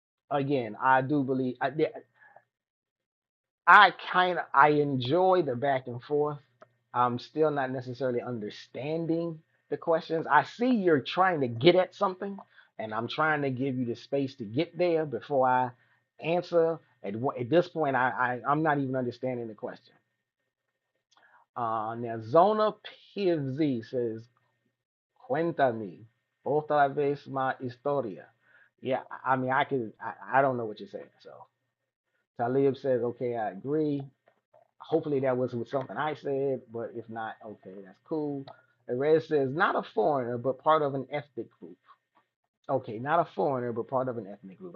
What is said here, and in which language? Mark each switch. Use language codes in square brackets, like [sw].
[en] Again, I do believe I enjoy the back and forth. I'm still not necessarily understanding the questions. I see you're trying to get at something, and I'm trying to give you the space to get there before I answer. At this point, I'm not even understanding the question. Now, Zona PFZ says, [es] Cuéntame otra vez más historia. [en] Yeah, I mean, I don't know what you're saying. So Talib says, okay, I agree. Hopefully that was with something I said, but if not, okay, that's cool. Erez says, not a foreigner, but part of an ethnic group. Okay, not a foreigner, but part of an ethnic group.